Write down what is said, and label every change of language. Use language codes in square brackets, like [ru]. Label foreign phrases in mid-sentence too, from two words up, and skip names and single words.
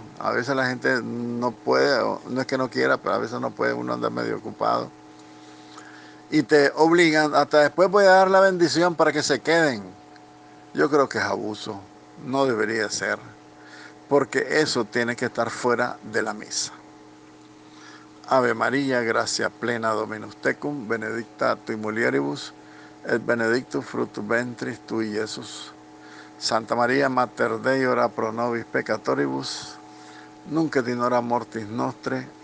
[es] A veces la gente no puede, no es que no quiera, pero a veces no puede, uno anda medio ocupado. Y te obligan, hasta después voy a dar la bendición para que se queden. Yo creo que es abuso, no debería ser, porque eso tiene que estar fuera de la misa. [la] Ave María, gracia plena Dominus tecum, benedicta tui mulieribus, et benedictus fructus ventris tui, Iesus. Santa María, Mater Dei, ora pro nobis peccatoribus, nunc et in hora mortis nostre.